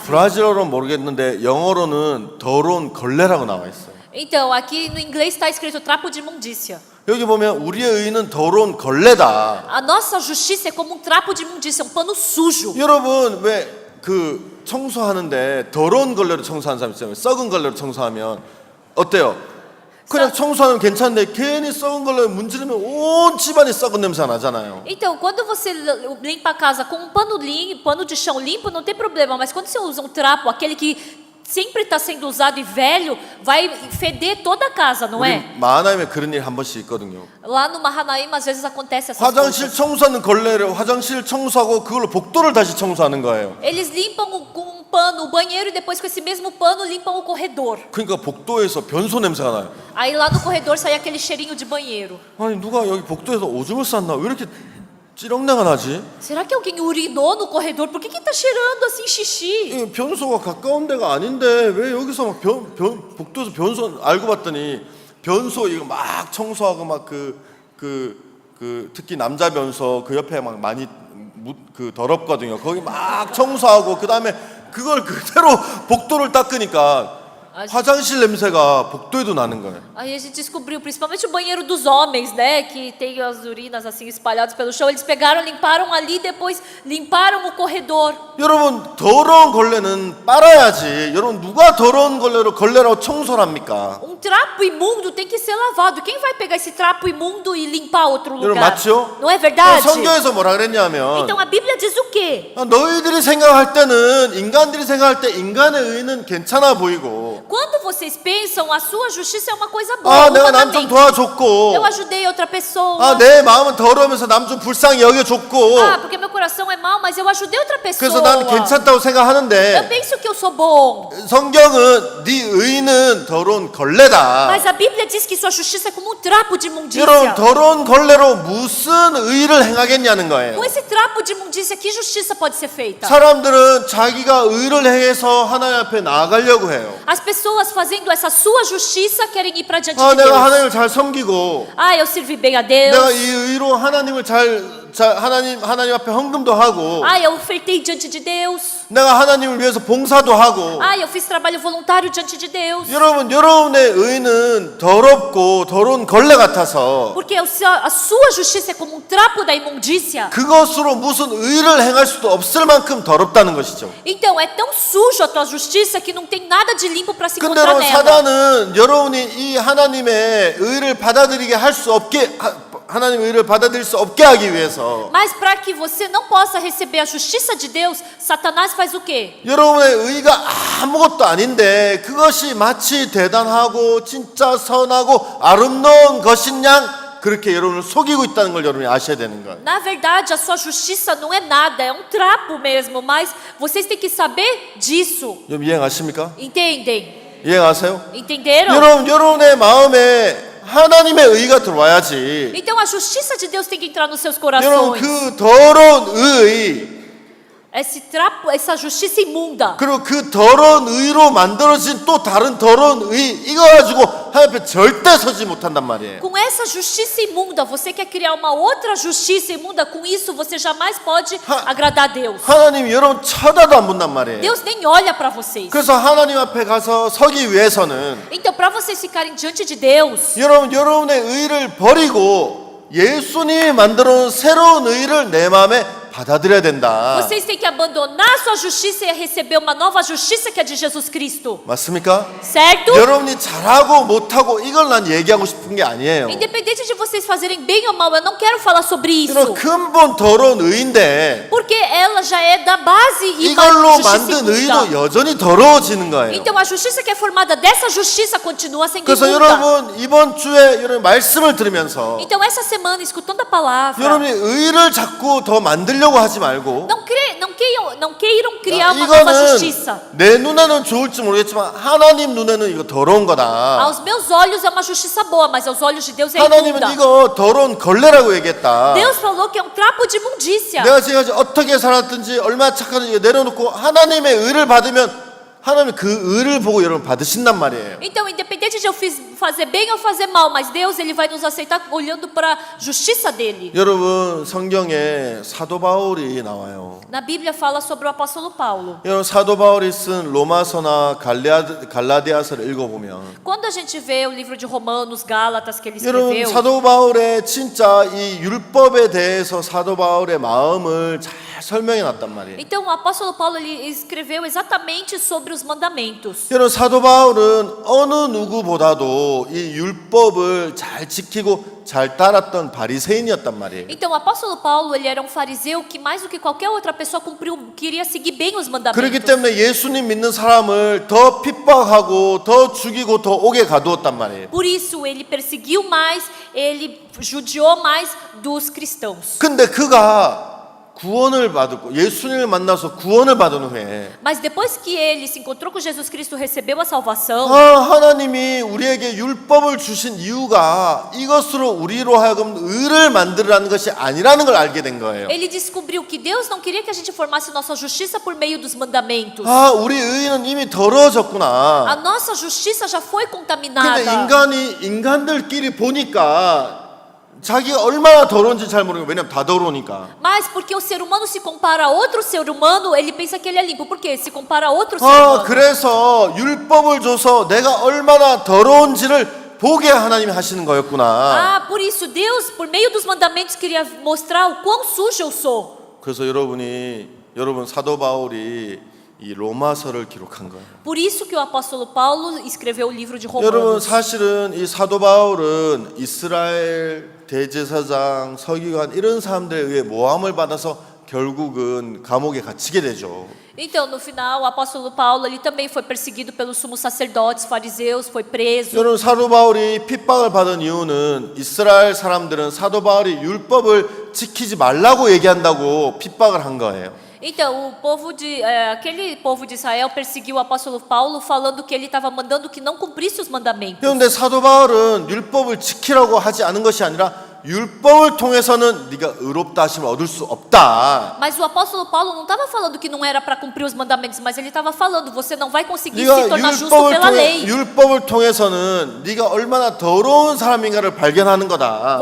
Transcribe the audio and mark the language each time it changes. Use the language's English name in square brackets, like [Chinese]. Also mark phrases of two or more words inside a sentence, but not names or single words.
[Korean] 브라질어로는 모르겠는데 영어로는 더러운 걸레라고 나와 있어요. [Portuguese] Então, aqui no inglês está escrito trapo de imundícia. [Korean] 여기 보면 우리의 의는 더러운 걸레다. [Portuguese] A nossa justiça é como um trapo de imundícia, um pano sujo. [Korean] 여러분 왜 그 청소하는데 더러운 걸레로 청소하는 사람 있잖아요. 썩은 걸레로 청소하면 어때요? 그냥 청소하면 괜찮은데 괜히 썩은 걸레로 문지르면 온 집안이 썩은 냄새가 나잖아요. [Portuguese] Então, quando você limpa a casa com um pano limpo, pano de chão limpo, não tem problema. Mas quando você usa um trapo, aquele que sempre está sendo usado e velho, vai feder toda a casa, não [Korean] 우리 [Portuguese] é? [Korean] 마하나임에 그런 일 한 번씩 있거든요. [Portuguese] Lá no Mahanaim, às vezes acontece essas [Korean] 화장실 [Portuguese] coisas. [Korean] 청소하는 걸레를 화장실 청소하고 그걸로 복도를 다시 청소하는 거예요. [Portuguese] Eles limpam com um pano o banheiro e depois com esse mesmo pano limpam o corredor. [Korean] 그러니까 복도에서 변소 냄새가 나요. [Portuguese] Aí lá no corredor sai aquele cheirinho de banheiro. [Korean] 아니 누가 여기 복도에서 오줌을 쌌나? 왜 이렇게 찌렁내가 나지? [Portuguese] Será que alguém urinou no corredor? Por que tá cheirando assim xixi? [Korean] 이 변소가 가까운 데가 아닌데 왜 여기서 막 복도에서 변소 알고 봤더니 변소 이거 막 청소하고 막 특히 남자 변소 그 옆에 막 많이 더럽거든요. 거기 막 청소하고 그 다음에 그걸 그대로 복도를 닦으니까 화장실 냄새가 복도에도 나는 거예요. [Portuguese] Aí a gente descobriu, principalmente o banheiro dos homens, né, que tem as urinas assim espalhadas pelo chão. Eles pegaram, limparam ali, depois limparam o corredor. [Korean] 여러분 더러운 걸레는 빨아야지. 여러분 누가 더러운 걸레로 청소를 합니까? [Portuguese] Um trapo imundo tem que ser lavado. Quem vai pegar esse trapo imundo e limpar outro lugar? [Korean] 여러분 맞죠? [Portuguese] Não é verdade? [Korean] 성경에서 뭐라 그랬냐면 [Portuguese] Então a Bíblia diz o quê? [Korean] 너희들이 생각할 때는 인간들이 생각할 때 인간의 의는 괜찮아 보이고 [Portuguese] Quando vocês pensam, a sua justiça é uma coisa boa. [Korean] 내가 남 좀 [Portuguese] humanamente. [Korean] 도와줬고 [Portuguese] Eu ajudei outra pessoa. [Korean] 내 마음은 더러우면서 남 좀 불쌍히 여겨줬고 [Portuguese] Porque meu coração é mau, mas eu ajudei outra pessoa. [Korean] 그래서 난 괜찮다고 [Portuguese] Eu [Korean] 생각하는데 [Portuguese] penso que eu sou bom. [Korean] 성경은 네 의는 더러운 걸레다. [Portuguese] Mas a Bíblia diz que sua justiça é como um trapo de imundícia. [Korean] 여러분 더러운 걸레로 무슨 의를 행하겠냐는 거예요. [Portuguese] Com esse trapo de imundícia, que justiça pode ser feita? [Korean] 사람들은 자기가 의를 행해서 하나님 앞에 나아가려고 해요. [Portuguese] As pessoas fazendo essa sua justiça querem ir para diante de [Korean] 내가 [Portuguese] Deus. [Korean] 하나님을 잘 섬기고 [Portuguese] Eu servi bem a Deus. [Korean] 내가 이 의로 하나님을 하나님 앞에 헌금도 하고 [Portuguese] Eu ofertei diante de Deus. [Korean] 내가 하나님을 위해서 봉사도 하고 [Portuguese] Eu fiz trabalho voluntário diante de Deus. [Korean] 여러분의 의는 더럽고 더러운 걸레 같아서 [Portuguese] Porque a sua justiça é como um trapo da imundícia. [Korean] 그것으로 무슨 의를 행할 수도 없을 만큼 더럽다는 것이죠. [Portuguese] Então é tão sujo a tua justiça que não tem nada de limpo para se [Korean] 근데 [Portuguese] encontrar [Korean] 여러분 [Portuguese] nela. [Korean] 사단은 여러분이 이 하나님의 의를 받아들이게 할 수 없게 하나님의 의를 받아들일 수 없게 하기 위해서 [Portuguese] Mas para que você não possa receber a justiça de Deus, Satanás faz o quê? [Korean] 여러분의 의가 아무것도 아닌데 그것이 마치 대단하고 진짜 선하고 아름다운 것인 양 그렇게 여러분을 속이고 있다는 걸 여러분이 아셔야 되는 거예요. [Portuguese] Na verdade, a sua justiça não é nada, é um trapo mesmo, mas vocês têm que saber disso. [Korean] 여러분 이해하십니까? [Portuguese] Entendem? [Korean] 이해하세요? [Portuguese] Entenderam? [Korean] 여러분의 마음에 하나님의 의가 들어와야지. [Portuguese] Então a justiça de Deus tem que entrar nos seus [Korean] 여러분 [Portuguese] corações. [Korean] 그 더러운 의 [Portuguese] Esse trapo, essa justiça imunda. [Korean] 그리고 그 더러운 의로 만들어진 또 다른 더러운 의 이거 가지고 하나님 앞에 절대 서지 못한단 말이에요. [Portuguese] Com essa justiça imunda, você quer criar uma outra justiça imunda, com isso você jamais pode agradar a Deus. [Korean] 하나님이 여러분 쳐다도 안 본단 말이에요. [Portuguese] Deus nem olha para vocês. [Korean] 그래서 하나님 앞에 가서 서기 위해서는 [Portuguese] Então, para vocês ficarem diante de Deus, [Korean] 여러분의 의를 버리고 예수님이 만들어 놓은 새로운 의를 내 마음에 받아들여야 된다. [Portuguese] Vocês têm que abandonar a sua justiça e receber uma nova justiça que é de Jesus Cristo. [Korean] 맞습니까? [Portuguese] Certo? [Korean] 여러분이 잘하고 못하고 이걸 난 얘기하고 싶은 게 아니에요. [Portuguese] Independente de vocês fazerem bem ou mal, eu não quero falar sobre isso. [Korean] 이런 근본 더러운 의인데 [Portuguese] Porque ela já é da base e [Korean] 이걸로 [Portuguese] justiça [Korean] 만든 의도 [Portuguese] imunda. [Korean] 여전히 더러워지는 거예요. [Portuguese] Então a justiça que é formada dessa justiça continua sendo [Korean] 그래서 [Portuguese] imunda. [Korean] 여러분 이번 주에 여러분 말씀을 들으면서 [Portuguese] Então essa semana, escutando a palavra, [Korean] 여러분이 의를 자꾸 더 만들려고 하지 말고 [Portuguese] não queiram criar uma nova [Korean] 이거는 [Portuguese] justiça. [Korean] 내 눈에는 좋을지 모르겠지만 하나님 눈에는 이거 더러운 거다. [Portuguese] Aos meus olhos é uma justiça boa, mas aos olhos de Deus é [Korean] 하나님은 [Portuguese] imunda. [Korean] 이거 더러운 걸레라고 얘기했다. [Portuguese] Deus falou que é um trapo de imundícia. [Korean] 내가 지금까지 어떻게 살았든지 얼마나 착한지 내려놓고 하나님의 의를 받으면 하나님 그 의를 보고 여러분 받으신단 말이에요. [Portuguese] Então, independente de eu fazer bem ou fazer mal, mas Deus ele vai nos aceitar olhando para a justiça dele. [Korean] 여러분 성경에 사도 바울이 나와요. [Portuguese] Na Bíblia fala sobre o apóstolo Paulo. [Korean] 여러분 사도 바울이 쓴 로마서나 갈라디아서를 읽어보면 [Portuguese] Quando a gente vê o livro de Romanos, Gálatas que ele [Korean] 여러분 [Portuguese] escreveu, [Korean] 사도 바울의 진짜 이 율법에 대해서 사도 바울의 마음을 잘 설명해 놨단 말이에요. [Portuguese] então o apóstolo Paulo ele escreveu exatamente sobre os mandamentos. [Korean] 여러분 사도 바울은 어느 누구보다도 이 율법을 잘 지키고 잘 따랐던 바리새인이었단 말이에요. [Portuguese] Então o apóstolo Paulo ele era um fariseu que mais do que qualquer outra pessoa queria seguir bem os mandamentos. [Korean] 그렇기 때문에 예수님 믿는 사람을 더 핍박하고 더 죽이고 더 옥에 가두었단 말이에요. [Portuguese] Por isso ele perseguiu mais, ele judiou mais dos cristãos. [Korean] 근데 그가 구원을 받고 예수님을 만나서 구원을 받은 후에 [Portuguese] Mas depois que ele se encontrou com Jesus Cristo, recebeu a salvação, [Korean] 하나님이 우리에게 율법을 주신 이유가 이것으로 우리로 하여금 의를 만들라는 것이 아니라는 걸 알게 된 거예요. [Portuguese] ele descobriu que Deus não queria que a gente formasse nossa justiça por meio dos mandamentos. [Korean] 우리 의는 이미 더러워졌구나. [Portuguese] A nossa justiça já foi [Korean] 근데 [Portuguese] contaminada. [Korean] 인간들끼리 보니까 자기가 얼마나 더러운지 잘 모르고 왜냐면 다 더러우니까. [Portuguese] Mas porque o ser humano se compara a outro ser humano, ele pensa que ele é limpo. Por quê? Se compara a outro ser humano. [Korean] 그래서 율법을 줘서 내가 얼마나 더러운지를 보게 하나님이 하시는 거였구나. [Portuguese] Por isso Deus, por meio dos mandamentos, queria mostrar o quão sujo eu sou. [Korean] 그래서 여러분 사도 바울이 이 로마서를 기록한 거예요. [Portuguese] Por isso que o apóstolo Paulo escreveu o livro de [Korean] 여러분 [Portuguese] Romanos. [Korean] 사실은 이 사도 바울은 이스라엘 대제사장, 서기관 이런 사람들에 의해 모함을 받아서 결국은 감옥에 갇히게 되죠. [Portuguese] Então, no final, o apóstolo Paulo ele também foi perseguido pelos sumos sacerdotes, fariseus, foi preso. [Korean] 여러분 사도 바울이 핍박을 받은 이유는 이스라엘 사람들은 사도 바울이 율법을 지키지 말라고 얘기한다고 핍박을 한 거예요. [Portuguese] Então, aquele povo de Israel perseguiu o apóstolo Paulo falando que ele estava mandando que não cumprisse os mandamentos. [Korean] 그런데 사도 바울은 율법을 지키라고 하지 않은 것이 아니라 율법을 통해서는 네가 의롭다 하심을 얻을 수 없다. [Portuguese] Mas o apóstolo Paulo não estava falando que não era para cumprir os mandamentos, mas ele estava falando você não vai conseguir se [Korean] 네가 [Portuguese] tornar justo pela lei. [Korean] 율법을 통해서는 네가 얼마나 더러운 사람인가를 발견하는 거다.